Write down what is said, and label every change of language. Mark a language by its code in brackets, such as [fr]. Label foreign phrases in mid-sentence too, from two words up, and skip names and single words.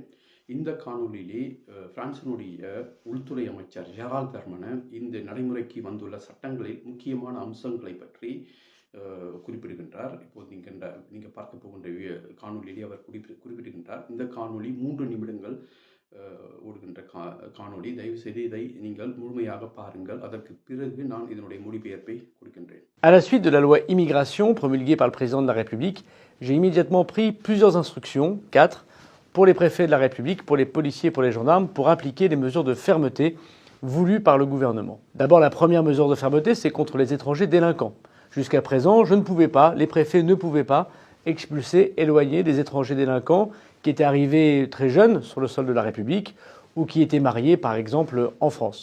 [ta] இந்த காணொளியிலே பிரான்சினுடைய உள்துறை அமைச்சர் ஜெரால்ட் தர்மன் இந்த நடைமுறைக்கு வந்துள்ள சட்டங்களில் முக்கியமான அம்சங்களை பற்றி குறிப்பிடுகின்றார். இப்போது நீங்கள் பார்க்க போகின்ற காணொளியிலே அவர் குறிப்பிடுகின்றார். இந்த காணொளி 3 நிமிடங்கள் ஓடுகின்ற காணொளி. தயவு செய்து இதை நீங்கள் முழுமையாக பாருங்கள். அதற்கு பிறகு நான் இதனுடைய மொழிபெயர்ப்பை கொடுக்கின்றேன். [fr] À la suite de la loi immigration promulguée par le président de la République, j'ai immédiatement pris plusieurs instructions, 4, pour les préfets de la République, pour les policiers, pour les gendarmes, pour appliquer les mesures de fermeté voulues par le gouvernement. D'abord, la première mesure de fermeté, c'est contre les étrangers délinquants. Jusqu'à présent, je ne pouvais pas, les préfets ne pouvaient pas expulser, éloigner des étrangers délinquants qui étaient arrivés très jeunes sur le sol de la République ou qui étaient mariés, par exemple, en France.